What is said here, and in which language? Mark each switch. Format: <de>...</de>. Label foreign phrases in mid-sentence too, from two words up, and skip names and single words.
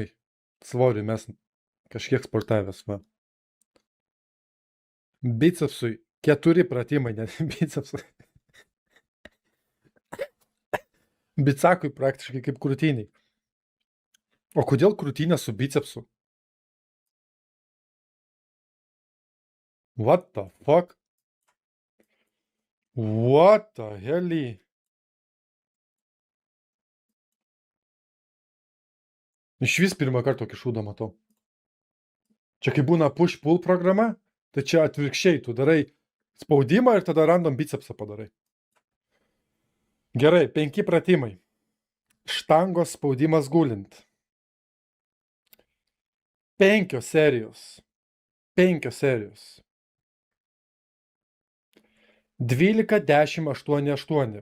<lt>Svoriui mes kažkiek sportavęs, va. Bicepsui 4 pratimai, net bicepsui. Bicakui praktiškai kaip krūtiniai. O kodėl krūtinė su bicepsu?</lt> <en>What the fuck? What the hell?</en> <lt>Iš vis pirmą kartą tokį šūdą matau. Čia kai būna push-pull programa, tai čia atvirkščiai, tu darai spaudimą ir tada random bicepsą padarai. Gerai, 5 pratimai. Štangos spaudimas gulint. 5 serijos. 5 serijos. 12, 10, 8, 8.</lt>